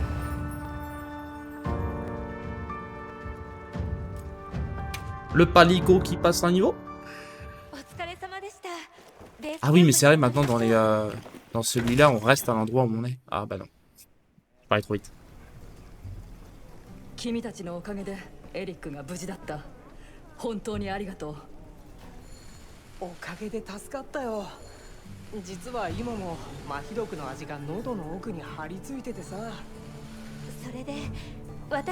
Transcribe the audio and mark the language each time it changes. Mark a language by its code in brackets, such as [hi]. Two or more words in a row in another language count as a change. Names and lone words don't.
[fr] Le palico qui passe un niveau. Ah oui, mais c'est vrai, maintenant dans les dans celui-là, on reste à l'endroit où on est. Ah bah non. Je parlais trop vite. [ja] 君たちのおかげでエリックが無事だった。本当にありがとう。おかげで助かったよ。実は今もマヒドクの味が喉の奥に張り付いててさ。